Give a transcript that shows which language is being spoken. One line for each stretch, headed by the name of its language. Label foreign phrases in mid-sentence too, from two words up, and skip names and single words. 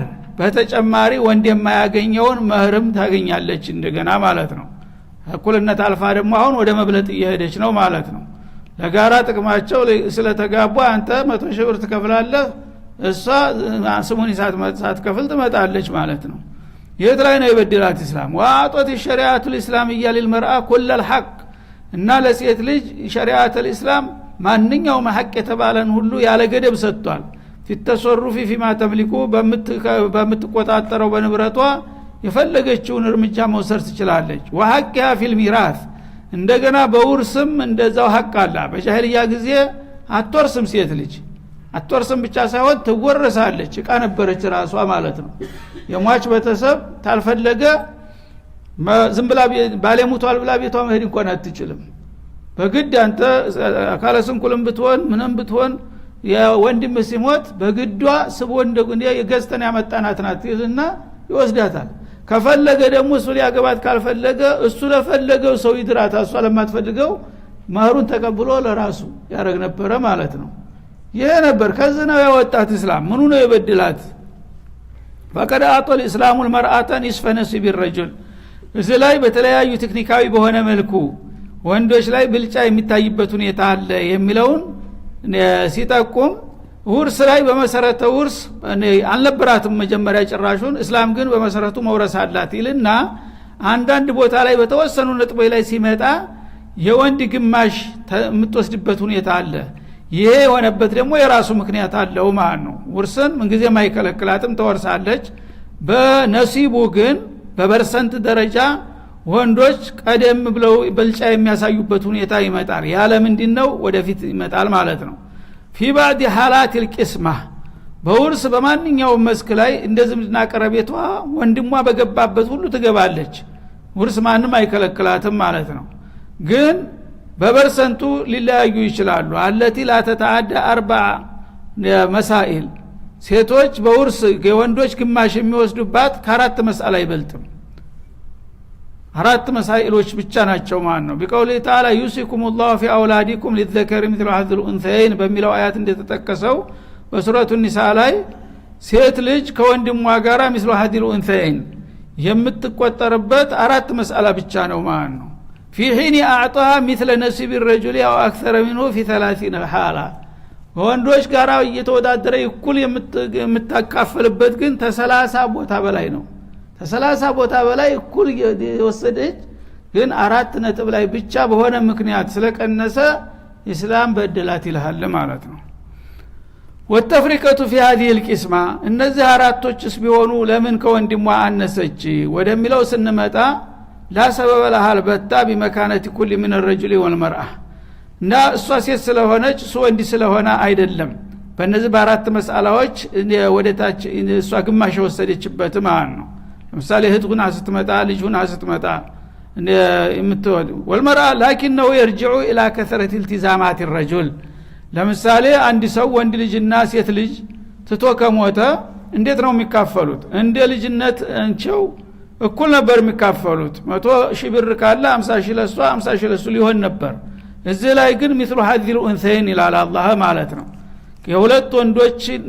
Amharic: በተጨማሪ ወንድ የማያገኘውን መህርም ታገኛለች እንደገና ማለት ነው እኩልነት አልፋ ደግሞ አሁን ወደ መብለጥ እየሄደች ነው ማለት ነው ለጋራ ጥቅማቸው ስለተጋቡ አንተ 100 ሺህ ብር ትከፍላለህ እሷ ስሙን ሳትከፍል ትመጣለች ማለት ነው የት ላይ ነው የበደላት እስላም
Arabic: وأعطت الشريعه الاسلاميه للمراه كل الحق
Amharic: እና ለሴት ልጅ
Arabic: شريعة الاسلام
Amharic: ማንኛውም ሐቅ የተባለን ሁሉ ያለ ገደብ ሰጥቷል
Arabic: في التصرف فيما تملك
Amharic: በምትቆጣጠረው በንብረቷ የፈለገችውን እርምጃ መውሰድ ትችላለች
Arabic: وحقها في الميراث
Amharic: እንደገና በውርስም እንደዛው ሐቅ አለ በጃሂልያ ጊዜ አትወርስም ሴት ልጅ አትወርስም ብቻ ሳይሆን ትወረሳለች እቃ ነበረች ራሷ ማለት ነው የሟች ቤተሰብ ታልፈለገ ዝም ብላ ባለ ሙቷል ብላ ቤቷ መሄድ እንኳን አትችልም በግድ አንተ አካለ ስንኩልም ብትሆን ምንም ብትሆን የወንድም ሲሞት በግዷ ስቦ እንደጉን የገዝተን ያመጣናት ናት ይልና ይወስዳታል ከፈለገ ደግሞ እሱ ሊያገባት ካልፈለገ እሱ ለፈለገው ሰው ይድራታ እሷ ለማትፈልገው ማህሩን ተቀብሎ ለራሱ ያረግ ነበር ማለት ነው ይሄ ነበር ከዚህ ነው ያወጣት እስላም ምኑ ነው የበደላት
Arabic: فقد اعطى الاسلام المراه نصف نصيب الرجل
Amharic: እዚህ ላይ በተለያዩ ቴክኒካዊ በሆነ መልኩ ወንዶች ላይ ብልጫ የሚታይበት ሁኔታ አለ የሚለውን ሲጠቁም ውርስ ላይ በመሰረተ ውርስ አልነበራትም መጀመሪያ ጭራሹን እስላም ግን በመሰረቱ መውረስ አላት ይልና አንዳንድ ቦታ ላይ በተወሰኑ ነጥቦች ላይ ሲመጣ የወንድ ግማሽ የምትወስድበት ሁኔታ አለ ይሄ የሆነበት ደግሞ የራሱ ምክንያት አለው ማለት ነው ውርስን ምንጊዜም አይከለክላትም ተወርሳለች በነሲቡ ግን በፐርሰንት ደረጃ ወንዶች ቀደም ብለው ብልጫ የሚያሳዩበት ሁኔታ ይመጣል ያለ ምንድነው ወደፊት ይመጣል ማለት ነው
Arabic: في بعض حالات القسمه
Amharic: በውርስ በማንኛውም መስክ ላይ እንደዝምድና ቀረቤቷ ወንድሟ በገባበት ሁሉ ትገባለች ውርስ ማንም አይከለክላትም ማለት ነው ግን በፐርሰንቱ ሊለያዩ ይችላሉ
Arabic: التي لا تتعدى 4 مسائل
Amharic: ሴቶች በውርስ የወንዶች ግማሽ የሚወስዱባት ከአራት መስአላ አይበልጥም አራት መሳኢሎች ብቻ ናቸው ማለት ነው
Arabic: بقوله تعالى يوصيكم الله في اولادكم للذكر مثل حظ الانثيين
Amharic: በሚለው አያት እንደተጠቀሰው በሱረቱ ኒሳ ላይ ሴት ልጅ ከወንድሟ ጋራ
Arabic: مثل حظ الانثيين
Amharic: የምትቆጠርበት አራት መስአላ ብቻ ነው ማለት ነው
Arabic: في حين اعطى مثل نصيب الرجل او اكثر منه في 30 حاله
Amharic: ወንዶች ጋራ እየተወዳደረ እኩል የምታካፈልበት ግን ተ30 ቦታ በላይ ነው ተ30 ቦታ በላይ እኩል የወሰደች ግን 4 ነጥብ ላይ ብቻ በሆነ ምክንያት ስለቀነሰ እስላም በደላት ይልሃል ማለት ነው
Arabic: وتفريقه في هذه القسمه
Amharic: እነዚህ አራቶችስ ቢሆኑ ለምን ከወንድሟ አነሰች ወደሚለው ስንመጣ
Arabic: لا سبب لها البتة بمكانة كل من الرجل والمرأة
Amharic: እና እሷ ሴት ስለሆነች እሱ ወንድ ስለሆነ አይደለም በእነዚህ በአራት መስአላዎች ወደታች እሷ ግማሽ ወሰደችበት ማለት ነው ለምሳሌ ህጥጉና ስትመጣ ልጅሁና ስትመጣ የምትወድ
Arabic: والمرأة لكنه يرجع الى كثرة التزامات الرجل
Amharic: ለምሳሌ አንድ ሰው ወንድ ልጅና ሴት ልጅ ትቶ ከሞተ እንዴት ነው የሚካፈሉት እንደ ልጅነት እንቸው እኩል ነበር የሚካፈሉት 100,000 ብር ካለ 50,000 ለሷ 50,000 ለሱ ሊሆን ነበር እዚህ ላይ ግን
Arabic: مثل هذه الانثيين
Amharic: ይላል አላህ ማለት ነው የሁለት ወንዶች